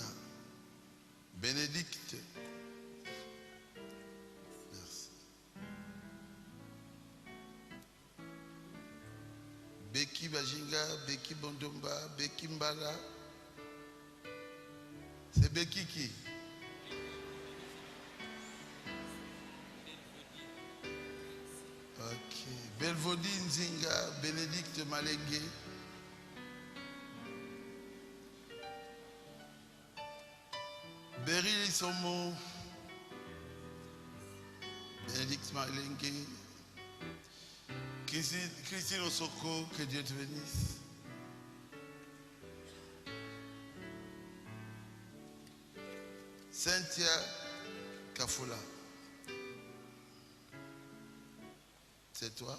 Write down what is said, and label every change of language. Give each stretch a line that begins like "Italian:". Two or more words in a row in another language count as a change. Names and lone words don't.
French: Bénédicte. Merci. Becky Bajinga, Becky Bondomba, Becky Mbala. C'est Becky qui? Ok. Belvodi Nzinga, Bénédicte Malégué. Beryl Somo, Bénédicte Malégué. Christine Osoko, que Dieu te bénisse. Cynthia Kafoula. C'est toi?